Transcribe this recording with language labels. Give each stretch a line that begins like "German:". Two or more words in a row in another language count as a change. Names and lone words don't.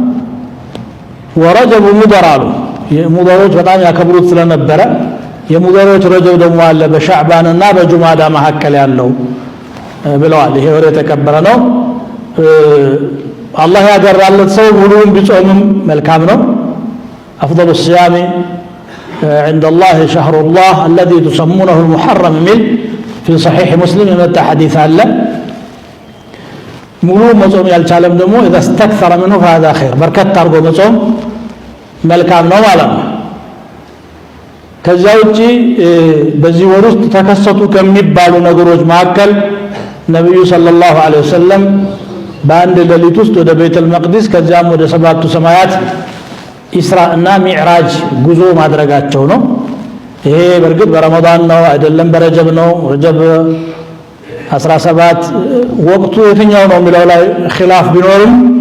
Amharic: ወረጀብ ሙደር አሉ። ሙደሮች በጣም ያከብሩት ስለነበረ የሙደሮች ረጀብ ደግሞ አለ በሻዕባንና በጁማዳ መካከል ያለው ብለዋል። ይሄ ወር የተከበረ ነው። አላህ ያገራለት ሰው ሙሉውን ቢጾምም መልካም ነው።
Arabic: أفضل الصيام عند الله شهر الله الذي تسمونه المحرم من في صحيح مسلم يمتع حديث الله
Amharic: ሙሉ መጾም ያልቻለም ደግሞ
Arabic: اذا استكثر منه فهذا خير
Amharic: በርከት አድርጎ መጾም መልካም ነው ማለት ነው። ከዛ ውጪ በዚህ ወር ውስጥ ተከሰቱ ከሚባሉ ነገሮች መካከል ነብዩ
Arabic: صلى الله عليه وسلم
Amharic: በአንድ ሌሊት ውስጥ ወደ ቤተል መቅዲስ ከዛም ወደ ሰባቱ ሰማያት ኢስራ እና ሚዕራጅ ጉዞ ማድረጋቸው ነው። ይሄ በርግጥ በረመዳን ነው አይደለም በረጀብ ነው። ረጀብ 17 ወቅቱ የትኛው ነው የሚለው ላይ ኺላፍ ቢኖርም